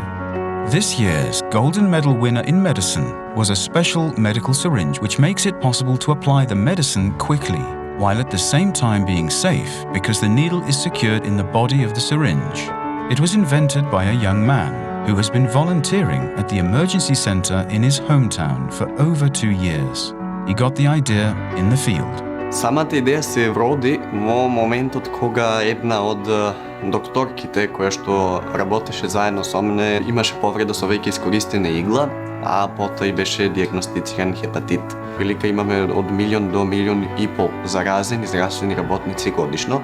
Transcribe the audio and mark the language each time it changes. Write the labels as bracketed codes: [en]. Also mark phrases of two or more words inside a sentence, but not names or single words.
[en] This year's golden medal winner in medicine was a special medical syringe which makes it possible to apply the medicine quickly, while at the same time being safe because the needle is secured in the body of the syringe. It was invented by a young man who has been volunteering at the emergency center in his hometown for over 2 years. He got the idea in the field. [mk] Самата идеја се роди во моментот кога една од докторките која што работеше заедно со мене имаше повреда со веќе искористена игла, а потоа и беше дијагностициран хепатит. Прилика имаме од 1 до 1,5 милион заразени здравствени работници годишно.